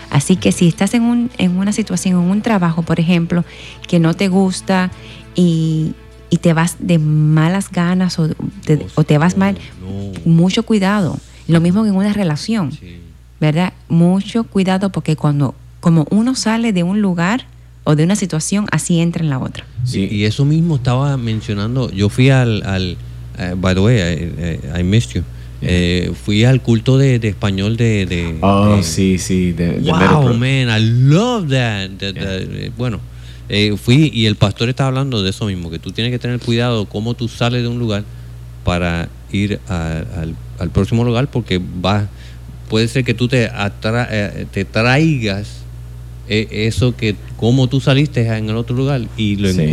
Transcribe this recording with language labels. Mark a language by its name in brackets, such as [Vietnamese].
[Spanish] Así que si estás en una situación, en un trabajo, por ejemplo, que no te gusta y te vas de malas ganas o te vas mal. Mucho cuidado. Lo mismo que en una relación, sí. ¿Verdad? Mucho cuidado, porque cuando, como uno sale de un lugar o de una situación, así entra en la otra. Sí, y eso mismo estaba mencionando. Yo fui al [English] by the way, I missed you. [Spanish] Fui al culto de español de oh, sí, sí. De [English] wow, man, I love that. [Spanish] Bueno, fui y el pastor estaba hablando de eso mismo, que tú tienes que tener cuidado cómo tú sales de un lugar para ir al próximo lugar, porque puede ser que tú te traigas eso, que como tú saliste en el otro lugar y lo sí.